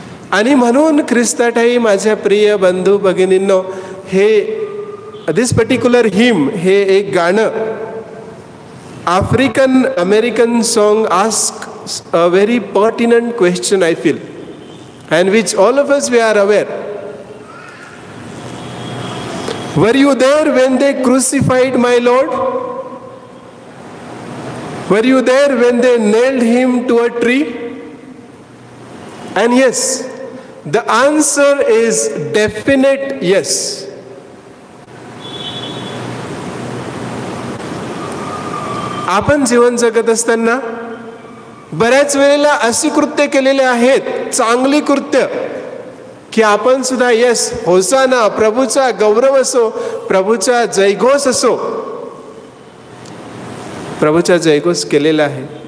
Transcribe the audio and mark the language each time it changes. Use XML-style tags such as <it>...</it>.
<mr>आणि म्हणून ख्रिस्ताठाई माझ्या प्रिय बंधू भगिनींनो, हे</mr> <en>this particular hymn,</en> <mr>हे एक गाणं</mr> <en>African American song ask a very pertinent question I feel, and which all of us we are aware. Were you there when they crucified my Lord? Were you there when they nailed him to a tree? And yes, the answer is definite yes.</en> <mr>आपण जीवन जगत असताना बऱ्याच वेळेला अशी कृत्य केलेले आहेत, चांगली कृत्य, की आपण सुद्धा येस होसाना, प्रभूचा गौरव असो, प्रभूचा जयघोष असो, प्रभूचा जयघोष केलेला आहे.</mr>